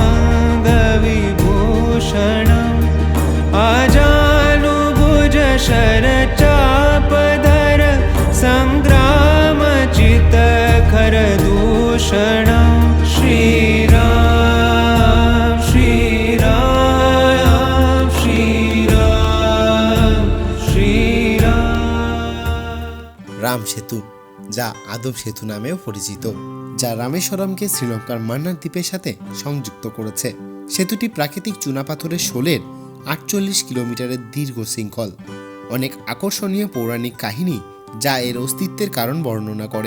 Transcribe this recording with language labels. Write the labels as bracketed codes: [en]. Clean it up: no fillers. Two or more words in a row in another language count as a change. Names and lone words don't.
[sa] अङ्गविभूषणम् आजानुभुज शर चापधर सङ्ग्रामचित खर दूषणं श्रीराम श्रीराम श्रीराम श्रीराम [bn] রাম সেতু, যা আদম সেতু নামেও পরিচিত, যা রামেশ্বরমকে শ্রীলঙ্কার মান্নার দ্বীপের সাথে সংযুক্ত করেছে। সেতুটি প্রাকৃতিক চুনাপাথরের শোলের 48 কিলোমিটারের দীর্ঘ শৃঙ্খল। অনেক আকর্ষণীয় পৌরাণিক কাহিনী যা এর অস্তিত্বের কারণ বর্ণনা করে।